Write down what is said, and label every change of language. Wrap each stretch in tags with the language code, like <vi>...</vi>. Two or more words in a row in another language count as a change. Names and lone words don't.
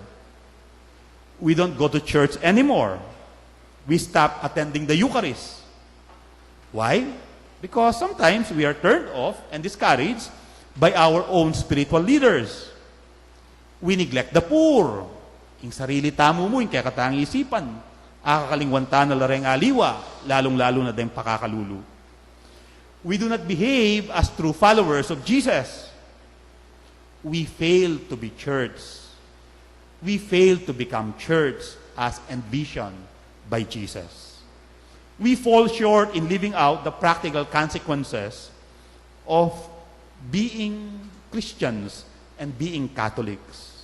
<en>We don't go to church anymore. We stop attending the Eucharist. Why? Because sometimes we are turned off and discouraged by our own spiritual leaders. We neglect the poor.</en> <pam>Yung sarili tamo mo, yung kaya katang isipan. Akakalingwanta na lareng aliwa, lalong-lalo na dahil pakakalulu.</pam> <en>We do not behave as true followers of Jesus. We fail to be church. We fail to become church as envisioned by Jesus. We fall short in living out the practical consequences of being Christians and being Catholics.</en>